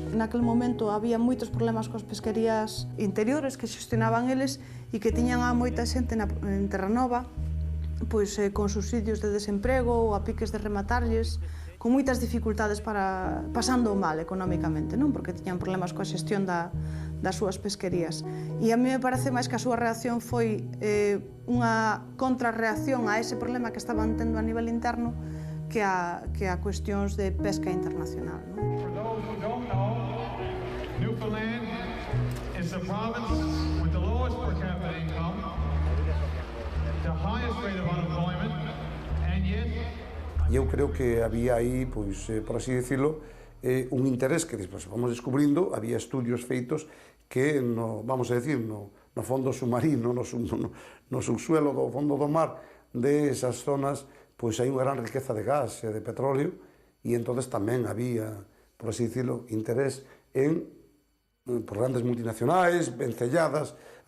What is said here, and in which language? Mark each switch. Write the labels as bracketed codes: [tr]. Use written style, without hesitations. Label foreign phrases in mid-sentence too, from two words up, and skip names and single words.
[gl] Naquel momento había moitos problemas coas pesquerías interiores que xestionaban eles e que tiñan a moita xente en Terranova pois, con subsidios de desemprego ou a piques de rematarlles, con moitas dificultades pasando mal económicamente, non? Porque tiñan problemas coa xestión das súas pesquerías. E [es] a mí me parece [gl] máis que a súa reacción foi unha contrarreacción a ese problema que estaban tendo a nivel interno que a cuestións de pesca internacional, non? [en] For those who don't know, Newfoundland is the province with the lowest per capita income, the highest rate of unemployment, and yet... [gl] E eu creo que había aí, pois, [es] por así decirlo, [gl] un interés que despois vamos descubrindo, había estudios feitos que, [es] vamos a decir, [gl] no fondo submarino, no subsuelo do fondo do mar de esas zonas, pois hai unha gran riqueza de gas e de petróleo, e entonces tamén había, [es] por así decirlo, [gl] interés por grandes multinacionais, vencelladas a